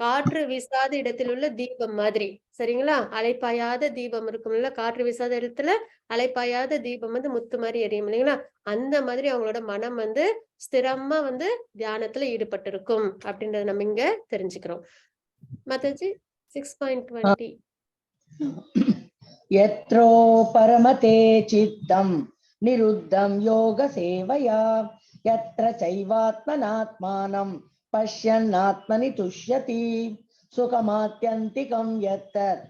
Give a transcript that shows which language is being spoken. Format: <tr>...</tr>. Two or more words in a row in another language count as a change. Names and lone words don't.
<ta>காற்று வீசாத இடத்தில் உள்ள தீபம் மாதிரி. சரிங்களா? அலைப்பாயாத தீபம் இருக்கும்ல, காற்று வீசாத இடத்துல அலைப்பாயாத தீபம் வந்து முத்து மாதிரி எரியும் இல்லைங்களா? அந்த மாதிரி அவங்களோட மனம் வந்து ஸ்திரமா வந்து தியானத்துல ஈடுபட்டிருக்கும் அப்படின்றத நம்ம இங்க தெரிஞ்சுக்கிறோம். மாதாஜி 6.20</ta> <sa>यत्रो परमते चित्तं निरुद्धं योगसेवया यत्र चैवात्मनात्मानं पश्यन्नात्मनि तुष्यति सुखमात्यन्तिकं यत्</sa>